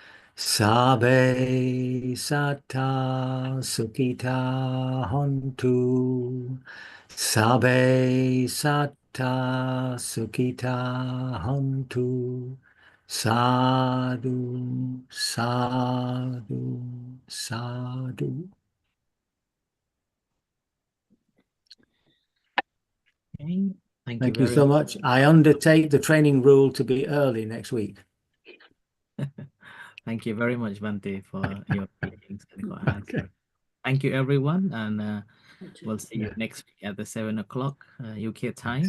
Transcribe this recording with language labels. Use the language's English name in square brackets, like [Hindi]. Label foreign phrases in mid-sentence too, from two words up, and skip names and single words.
[Pali] Sabe sata sukhita hontu. Sabe sata sukhita hontu. Sadhu, sadhu, sadhu. [English] Okay. Thank you so much. I undertake the training rule to be early next week. Thank you very much, Bhante, for your greetings and your answer. Okay. Thank you, everyone, and we'll see you next week at the 7 o'clock UK time.